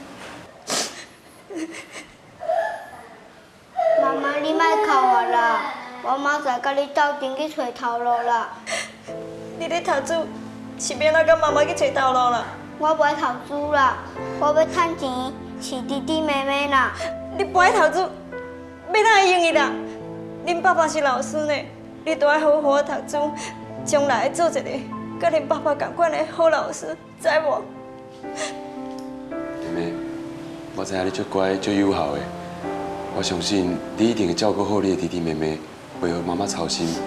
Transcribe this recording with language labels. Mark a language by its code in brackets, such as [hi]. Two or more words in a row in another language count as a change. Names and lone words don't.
[nan] 妈妈，你莫哭啊啦！我明仔甲你斗阵去找头路啦。你咧读书，是要哪甲妈妈去找头路啦？我袂读书啦，我要趁钱饲弟弟妹妹啦。你不爱读书，要哪会用伊啦？恁爸爸是老师呢，你都要好好读书，将来会做一个甲恁爸爸同款的好老师，知无？妹妹，我知影你足乖、足友好的，我相信你一定会照顾好你的弟弟妹妹，袂让妈妈操心。